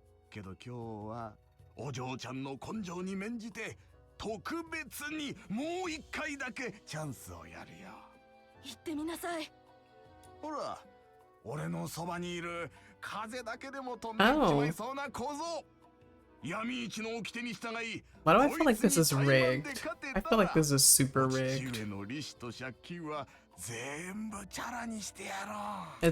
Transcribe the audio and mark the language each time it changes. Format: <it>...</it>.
<ja>けど今日はお嬢ちゃんの根性に免じて特別にもう一回だけチャンスをやるよ。言ってみなさい。ほら、俺のそばにいる風だけでも飛んでっちまいそうな小僧。闇市の掟に従い。</ja> <en>Why do I feel like this is rigged? I feel like this is super rigged.</en> <ja>父上の利子と借金は全部チャラにしてやろう。</ja>